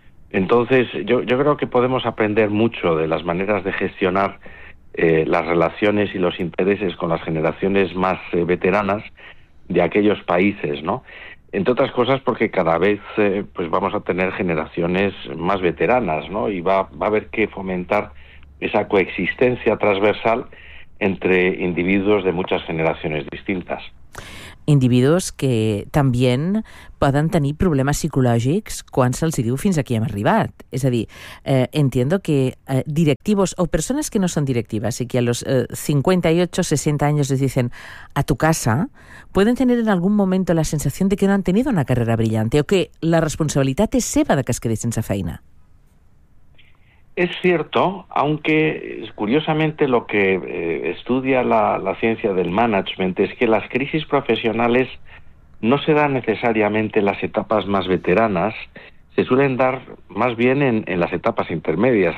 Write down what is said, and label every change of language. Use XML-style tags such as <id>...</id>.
<es>Entonces, yo creo que podemos aprender mucho de las maneras de gestionar las relaciones y los intereses con las generaciones más veteranas de aquellos países, ¿no? Entre otras cosas porque cada vez pues vamos a tener generaciones más veteranas, ¿no? Y va a haber que fomentar esa coexistencia transversal entre individuos de muchas generaciones distintas.</es> <ca>Individus que també poden tenir problemes psicològics quan se'ls diu fins aquí hem arribat. És a dir,</ca> <es>entiendo que directivos</es> <ca>o persones que no són directives i que a los 58-60 anys</ca> <es>les dicen a tu casa,</es> <ca>poden tenir en algun moment la sensació de que no</ca> <es>han tenido una carrera brillante</es> <ca>o que la responsabilitat és seva de que es quedi sense feina.</ca> <es>Es cierto, aunque curiosamente lo que estudia la ciencia del management es que las crisis profesionales no se dan necesariamente en las etapas más veteranas, se suelen dar más bien en las etapas intermedias.</es>